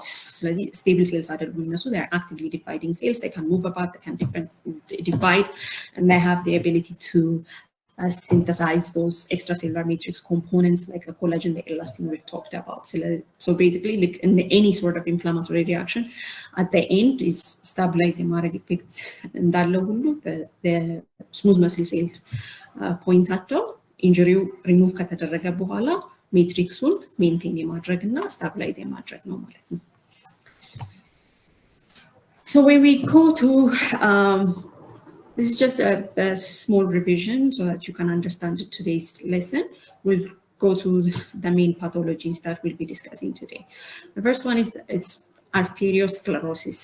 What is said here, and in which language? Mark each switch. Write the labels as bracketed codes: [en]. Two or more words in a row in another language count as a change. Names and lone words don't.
[en] So stable cells are they are actively dividing cells, they can move about, they can divide, and they have the ability to synthesize those extracellular matrix components like the collagen, the elastin we've talked about. So basically, like in any sort of inflammatory reaction, at the end is stabilize [am] የማድረግ effect እንዳለው ሁሉ [en] the smooth muscle cells [am] ፖይንታቸው ኢንጁሪው ሪሙቭ ከተደረገ በኋላ ሜትሪክሱን ሜንቴን የማድረግ እና ስታብላይዝ የማድረግ ነው ማለት ነው። [en] So when we go to this is just a small revision so that you can understand today's lesson. We'll go to the main pathologies that we'll be discussing today. The first one is it's arteriosclerosis.